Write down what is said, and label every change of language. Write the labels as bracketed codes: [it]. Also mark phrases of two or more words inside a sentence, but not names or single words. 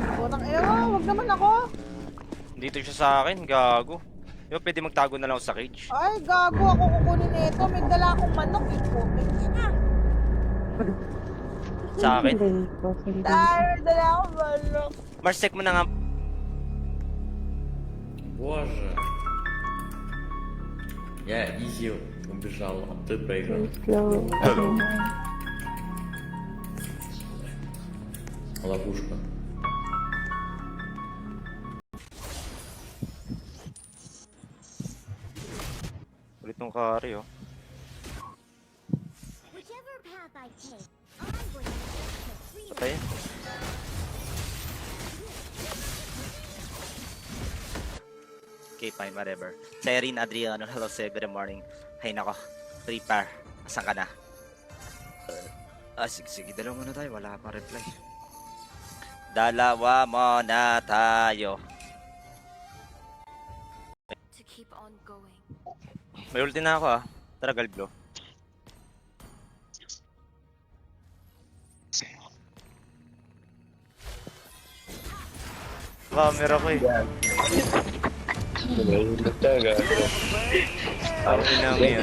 [tl] Putang ina mo, wag naman ako. Dito siya sa akin, gago. Di ba pwede magtago na lang ako sa cage? Ay, gago ako kukunin nito. May dala akong manok eh. Sa akin? Dahil may dala akong manok. Mars, check mo na nga. [ru] Боже. Я easy убежал, а ты проиграл. Ловушка. [tl] Ulit nung carry, oh. [en] Whichever path I take, I'm going to freedom. Patay. Okay, fine, whatever. Serin Adriano, hello, sir. Good morning. [tl] Hay nako. Prepare. Asan ka na? Sige, dalawa muna tayo. Wala pa reply. Dalawa muna tayo. [en] To keep on going. [tl] May ulti na ako, ah. Tara, Galblo. Camera ko eh. Ang ina mo yun.